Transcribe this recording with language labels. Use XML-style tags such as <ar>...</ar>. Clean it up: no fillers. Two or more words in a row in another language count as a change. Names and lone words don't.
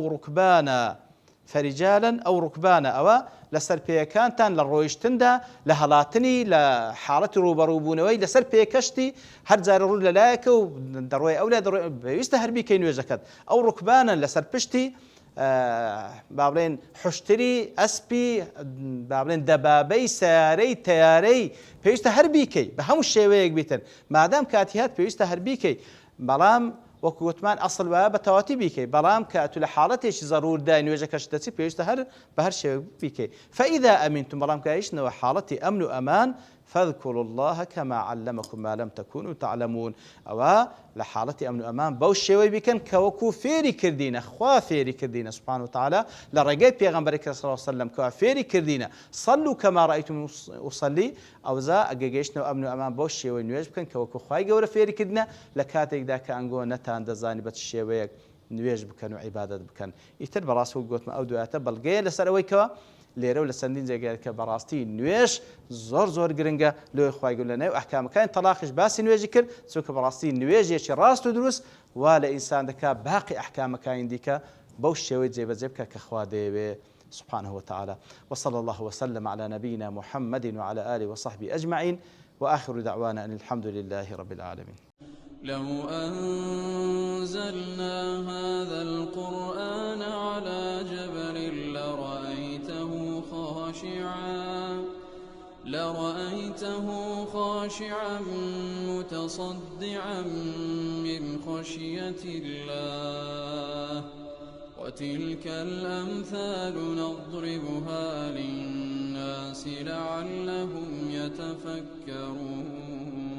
<ckb>ئەو ڕوکبانە ئەوە لەسەر پێیەکانتان لە ڕۆیشتندا لە هەڵاتنی لە حاڵەتی ڕوبەڕووبوونەوەی لەسەر پێکەشتی هەر جارە ڕوو لەلایەکە و دەڕۆی ئەو لە دەڕۆی پێویستە هەربیکەی نوێژەکەت ئەو ڕوکبانە لەسەر پشتی با بڵێن حوشتری ئەسپی با بڵێن دەبابەی سیارەی تەیارەی پێویستە هەربیکەی بە هەموو شێوەیەک بیتن مادام کاتی هات پێویستە هەربیکەی بەڵام وەکو وتمان ئەسڵ وایە بە تەواتی بیکەی بەڵام کە تو لە حاڵەتێکی زەڕوردای نوێژەکەش دەچی پێویستە هەر بە هەر شێوەیەک بیکەی</ckb> <ar>فەئیدا ئەمینتم</ar> <ckb>بەڵام کە هیچنەوە حاڵەتی ئەمن و ئەمان</ckb> <ar>فاذكروا الله كما علمكم ما لم تكونوا تعلمون</ar> <ckb>ئەوە لە حاڵەتی ئەمن و ئەمان بەو شێوەی بیکەن کە وەکو فێری کردینە خوا فێری کردینە</ckb> <ar>سبحانه وتعالى</ar> <ckb>لە ڕێگەی پێغەمبەری</ckb> <ar>صلی الله عليه وسلم</ar> <ckb>کە فێری کردینە</ckb> <ar>صلوا كما رأيتم أصلي</ar> <ckb>ئەوزا ئەگەگەیشتنەوە ئەمن و ئەمان بەو شێوەی نوێژ بکەن کە وەکو خوای گەورە فێری کردنە لە کاتێکدا کە ئەنگۆ نەتان دەزانی بە چ شێوەیەک نوێژ بکەن و عیبادەت بکەن ئیتر بەڕاست و گوتمە ئەو دواتە بەڵگەیە لەسەر ئەوەی کەوە لێرە و لە چەندین جێگەیە کە بەڕاستی نوێژ زۆر گرنگە لۆی خوای گەورە لە نێو ئەحکامەکانی تەلاقیش باسی نوێژی کرد چونکە بەڕاستی نوێژێکی ڕاست و دروست وا لە ئینسان دەکات باقی ئەحکامەکانی دیکە بەو شێوەی جێبەجێ بکە کە خوا دەیەوێ</ckb> <ar>سبحانه وتعالى وصلى الله وسلم على نبينا محمد وعلى آله وصحبه أجمعين وآخر دعوانا أن الحمد لله رب العالمين لو أنزلنا هذا القرآن على جبل لرأيته خاشعا متصدعا من خشية الله وتلك الأمثال نضربها للناس لعلهم يتفكرون</ar>